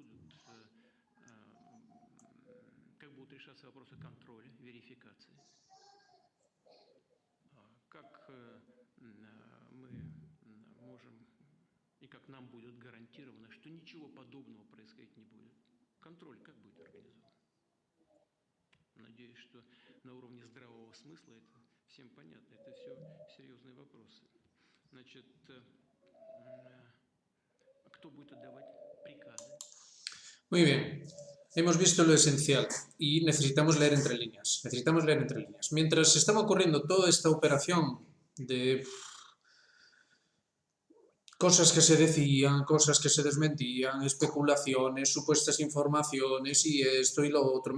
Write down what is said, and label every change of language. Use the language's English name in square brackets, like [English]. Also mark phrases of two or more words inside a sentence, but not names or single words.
[Russian] будут решаться вопросы контроля, верификации, как мы можем и как нам будет гарантировано, что ничего подобного происходить не будет. Контроль как будет организован? Надеюсь, что на уровне здравого смысла это всем понятно. Это все серьезные вопросы. Значит, кто будет отдавать приказы? [Spanish] Muy bien. Hemos visto lo esencial y necesitamos leer entre líneas. Necesitamos leer entre líneas. Mientras estaba ocurriendo toda esta operación de cosas que se decían, cosas que se desmentían, especulaciones, supuestas informaciones y esto y lo otro.